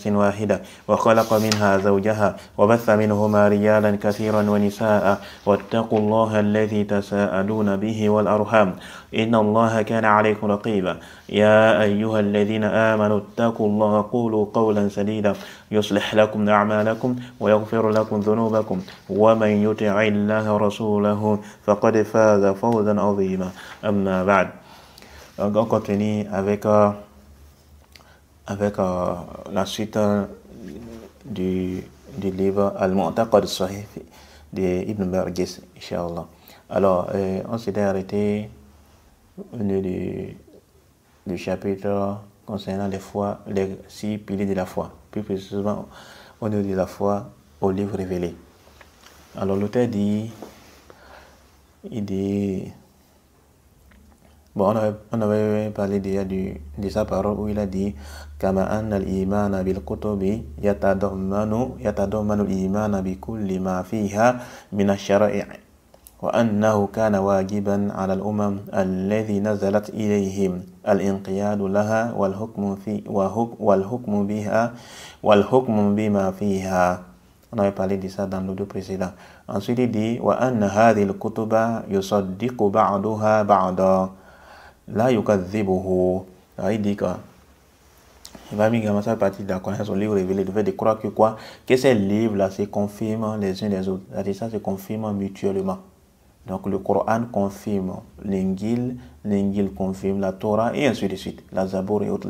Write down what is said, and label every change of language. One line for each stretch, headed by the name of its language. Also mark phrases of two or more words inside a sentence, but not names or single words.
Arabic: واحدة وخلق منها زوجها وبث منهما رجالا كثيرا ونساء واتقوا الله الذي تساءلون به والأرحام إن الله كان عليكم رقيبا يا أيها الذين آمنوا اتقوا الله قولوا قولا سديدا يصلح لكم أعمالكم ويغفر لكم ذنوبكم ومن يطع الله ورسوله فقد فاز فوزا عظيما أما بعد.
French: Donc, on continue avec la suite du livre Al-Mu'taqad Sahih de Ibn Barghis, Inch'Allah. Alors, on s'était arrêté du chapitre concernant les 6 piliers de la foi, plus précisément au niveau de la foi au livre révélé. Alors, l'auteur dit, bon, on avait parlé déjà de sa parole où il a dit
Arabic: كما أن الإيمان بالكتب يتضمن الإيمان بكل ما فيها من الشرائع وأنه كان واجبا على الأمم الذي نزلت إليهم الانقياد لها والحكم بما فيها.
French: On avait parlé de ça dans l'audio précédent. Ensuite il dit
Arabic: وأن هذه الكتب يصدق بعضها بعضا
French: là, il dit que il va bien ça partie de la connaissance au livre révélé, de fait de croire que quoi, que ces livres-là se confirment les uns les autres. C'est-à-dire ça se confirme mutuellement. Donc le Coran confirme l'Injil confirme la Torah et ainsi de suite, la Zabour et autres.